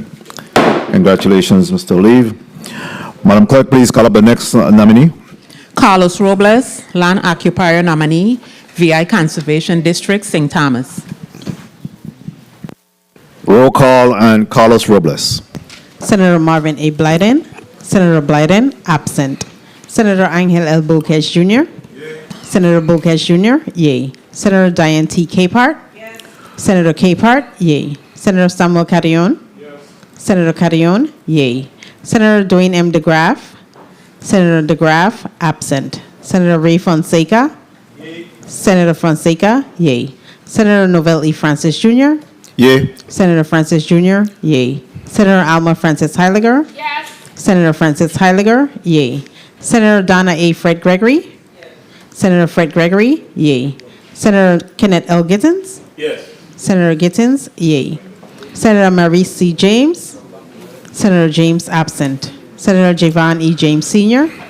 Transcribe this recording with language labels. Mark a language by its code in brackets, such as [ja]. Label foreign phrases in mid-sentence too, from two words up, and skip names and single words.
[en] Congratulations, Mr. Olive. Madam Clerk, please call up the next nominee. Carlos Robles, land occupier nominee, VI Conservation District, St. Thomas. Roll call on Carlos Robles. Senator Marvin A. Blyden. Senator Blyden, absent. Senator Angel L. Bouquez Jr. Yay. Senator Bouquez Jr., yay. Senator Diane T. Capehart. Yes. Senator Capehart, yay. Senator Samuel Carrion. Yes. Senator Carrion, yay. Senator Dwayne M. DeGraff. Senator DeGraff, absent. Senator Ray Fonseca. Yay. Senator Fonseca, yay. Senator Novell E. Francis Jr. Yay. Senator Francis Jr., yay. Senator Alma Francis Heiliger. Yes. Senator Francis Heiliger, yay. Senator Donna A. Fred Gregory. Yes. Senator Fred Gregory, yay. Senator Kenneth L. Gittens. Yes. Senator Gittens, yay. Senator Maurice C. James. Senator James, absent. Senator Javon E. James Sr.